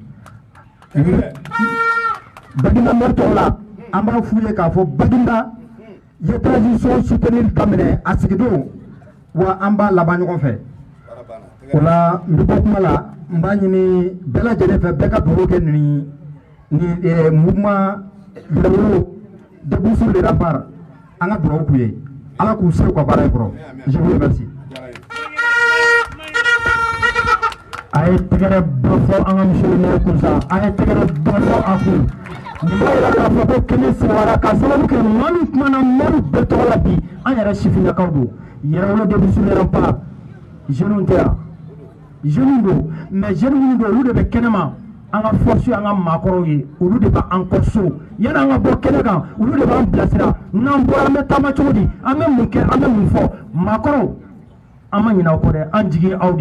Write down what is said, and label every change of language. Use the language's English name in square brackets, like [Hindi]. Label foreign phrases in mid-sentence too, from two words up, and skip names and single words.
[Bambara] Baginda maire tɔgɔ la an b'a f'u ye k'a fɔ Baginda ye [French] transition soutenir [Bambara] daminɛ a sigidon wa an b'a laban ɲɔgɔn fɛ o la n bɛ bɔ kuma la n b'a ɲini bɛɛ lajɛlen fɛ bɛɛ ka dugawu kɛ nin mouvement yɛrɛwolo [French] debout sur les remparts [Bambara] an ka dugawu k'u ye Ala k'u se u ka baara in kɔrɔ [French] je vous remercie. [Bambara] a ye tɛgɛrɛ dɔ fɔ an ka [French] monsieur le maire [Bambara] kunsa a ye tɛgɛrɛ dɔ fɔ a kun nin b'a yira k'a fɔ ko kɛnɛ sewara k'a sababu kɛ maa min kumana maire bɛɛ tɔgɔ la bi an yɛrɛ sifinnakaw don yɛrɛwolo [French] debout sur les remparts [Bambara] jeunes tɛ yan jeunes don mais jeunes minnu don olu de bɛ kɛnɛma an ka force an ka maakɔrɔw ye olu de b'an kɔ so yanni an ka bɔ kɛnɛ kan olu de b'an bilasira n'an bɔra an bɛ taama cogo di an bɛ mun kɛ an bɛ mun fɔ maakɔrɔw an ma ɲinɛ aw kɔ dɛ an jigi ye aw